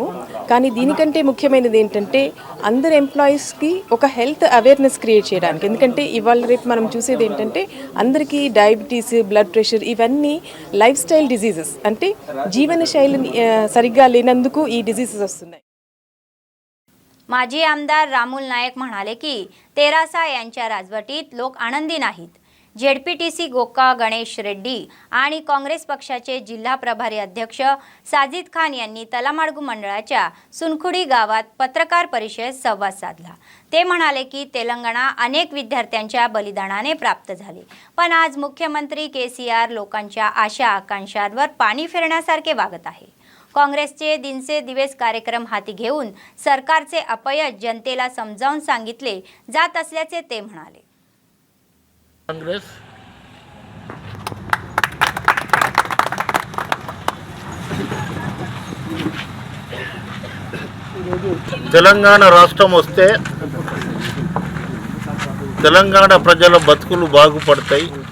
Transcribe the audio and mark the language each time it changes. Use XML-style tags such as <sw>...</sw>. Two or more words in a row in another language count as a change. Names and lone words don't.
<te>కానీ దీనికంటే ముఖ్యమైనది ఏంటంటే అందరు ఎంప్లాయీస్కి ఒక</te> <en>health awareness create</en> <te>చేయడానికి। ఎందుకంటే ఇవాళ రేపు మనం చూసేది ఏంటంటే అందరికీ డయాబెటీస్, బ్లడ్ ప్రెషర్ ఇవన్నీ</te> <en>life style diseases,</en> <te>అంటే జీవన శైలి సరిగ్గా లేనందుకు ఈ డిజీజెస్ వస్తున్నాయి।</te> <mr>माजी आमदार रामुल नायक म्हणाले की तेरासा यांच्या राजवटीत लोक आनंदी नाहीत। ZPTC गोका गणेश रेड्डी आणि काँग्रेस पक्षाचे जिल्हा प्रभारी अध्यक्ष साजिद खान यांनी तलामाडगू मंडळाच्या सुनखुडी गावात पत्रकार परिषदेत संवाद साधला। ते म्हणाले की तेलंगणा अनेक विद्यार्थ्यांच्या बलिदानाने प्राप्त झाले, पण आज मुख्यमंत्री KCR लोकांच्या आशा आकांक्षांवर पाणी फिरण्यासारखे वागत आहे। काँग्रेसचे दिनसे दिवस कार्यक्रम हाती घेऊन सरकारचे अपयश जनतेला समजावून सांगितले जात असल्याचे ते म्हणाले।</mr> <te>कांग्रेस తెలంగాణ రాష్ట్రం వస్తే తెలంగాణ ప్రజల బతుకులు బాగుపడతాయి।</te>